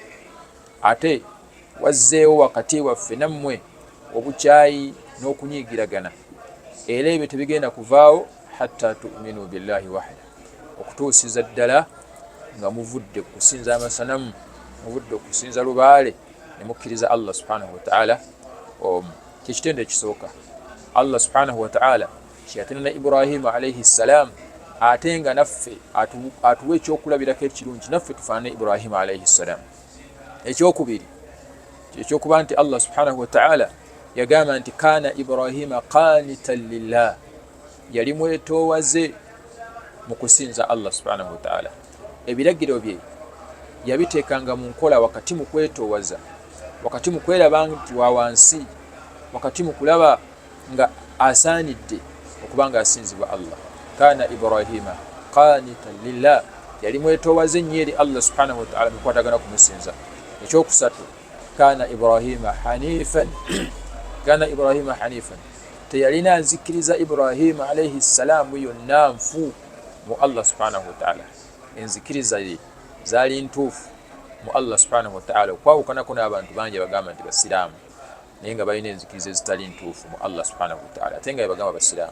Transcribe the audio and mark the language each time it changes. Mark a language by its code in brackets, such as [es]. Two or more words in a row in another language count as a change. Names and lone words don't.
[lg] Ate wazzeewo wakati waffe nammwe obukyayi n'okunyiigiragana, era ebyo tebigenda kuvaawo [ar] حتى تؤمنوا بالله وحده, [lg] okutuusiza ddala nga muvudde kusinza amasanamu, muvudde okusinza lubaale ne mukkiriza Allah [ar] سبحانه وتعالى [lg] omu. Kyekitendo ekisooka Allah [ar] سبحانه وتعالى [lg] kyeyatenana Ibrahima [ar] عليه السلام, [lg] ate nga naffe atuwa ekyokulabirako ekirungi, naffe tufaanane Ibrahima [ar] عليه السلام. [lg] Ekyokubiri ekyokuba nti Allah [ar] سبحانه وتعالى [lg] yagamba nti [ar] كان إبراهيم قانتا لله, [lg] yali mwetoowaze mu kusinza Allah [ar] سبحانه وتعالى. [lg] Ebiragiro bye yabiteekanga mu nkola wakati mu kwetoowaza, wakati mu kweraba nti wa wansi, wakati mu kulaba nga asaanidde okuba nga asinzibwa Allah. [ar] كان إبراهيم قانتا لله, [lg] yali mwetoowaze nnyo eri Allah [ar] سبحانه وتعالى [lg] mu kukwatagana kumusinza. [ar] Ekyokusatu كان إبراهيم حنيفا كان إبراهيم حنيفا, [lg] teyalina nzikiriza Ibrahima [ar] عليه السلام [lg] yonna nfu mu Allah [ar] سبحانه وتعالى. [lg] Enzikiriza ye zaali ntuufu mu Allah [ar] سبحانه وتعالى, [lg] okwawukanako n'abantu bangi bagamba nti basiraamu naye nga balina enzikiriza ezitali ntuufu mu Allah [ar] سبحانه وتعالى, [lg] ate nga bagamba basiraamu.